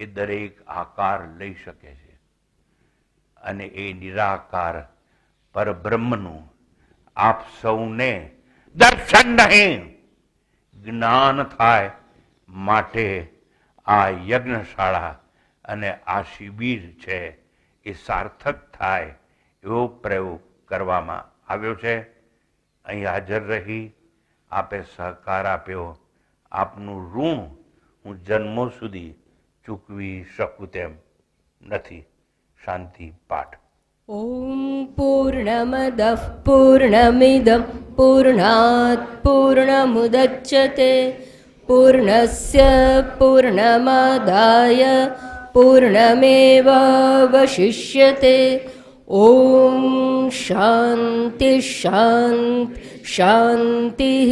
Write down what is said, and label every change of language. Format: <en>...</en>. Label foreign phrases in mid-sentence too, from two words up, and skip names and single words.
<gu>દરેક આકાર લઈ શકે છે અને એ નિરાકાર પરબ્રહ્મનું આપ સૌને દર્શન નહીં જ્ઞાન થાય માટે આ યજ્ઞશાળા અને આ શિબિર છે એ સાર્થક થાય એવો પ્રયોગ કરવામાં આવ્યો છે. અહીં હાજર રહી આપે સહકાર આપ્યો. આપનું ઋણ હું જન્મો સુધી ચૂકવી શકું તેમ નથી. શાંતિ પાઠ.</gu> <sa>ॐ पूर्णमदः पूर्णमिदं पूर्णात् पूर्णमुदच्यते पूर्णस्य पूर्णमादाय पूर्णमेवावशिष्यते. ॐ शान्ति शान्ति शान्तिः.</sa>